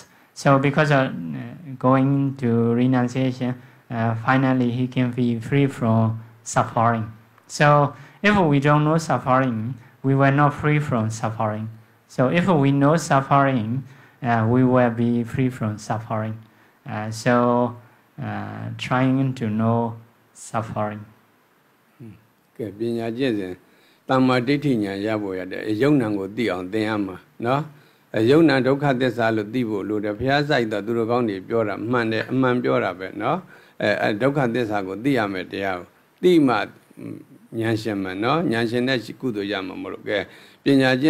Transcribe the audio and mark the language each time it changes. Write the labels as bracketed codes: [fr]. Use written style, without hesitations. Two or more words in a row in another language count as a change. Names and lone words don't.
[en] So because of going to renunciation, finally he can be free from suffering. So if we don't know suffering, we will not free from suffering. So if we know suffering, we will be free from suffering. So trying to know suffering. [my] ကဲပညာကျင့်စဉ်တမ္မာဒိဋ္ဌိဉာဏ်ရဖို့ရတဲ့ယုံနာကိုသိအောင်သင်ရမှာနော်ယုံနာဒုက္ခသစ္စာလို့သိဖို့လို့တဲ့ဘုရားစိုက်တော့သူတို့ကောင်းတွေပြောတာမှန်တယ်အမှန်ပြောတာပဲနော်ဒုက္ခသစ္စာကိုသိရမယ်တရားကိုသိမှဉာဏ်ရှင်မှနော်ဉာဏ်ရှင်တဲ့ကုသိုလ်ရမှာမလို့ကဲပညာကျ